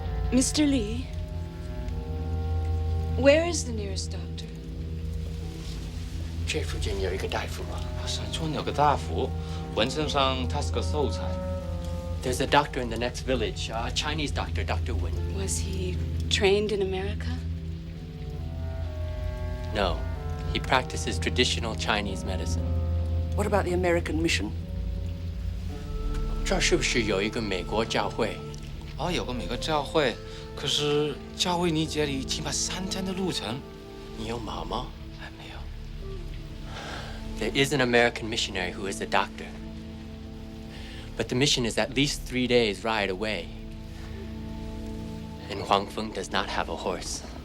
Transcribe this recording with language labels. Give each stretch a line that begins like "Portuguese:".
English: Mr. Lee, where is the nearest doctor?
Chinese: 这附近有一个大夫。山村有个大夫，浑身上他是个秀才。
English: There's a doctor in the next village, a Chinese doctor, Dr. Wen. Was he trained in America? No, he practices traditional Chinese medicine. What about the American mission?
Chinese: 这儿是不是有一个美国教会？哦，有个美国教会，可是教会离这里起码3天的路程。你有马吗？还没有。
English: There is an American missionary who is a doctor. But the mission is at least 3 days' ride away. And Huang Feng does not have a horse.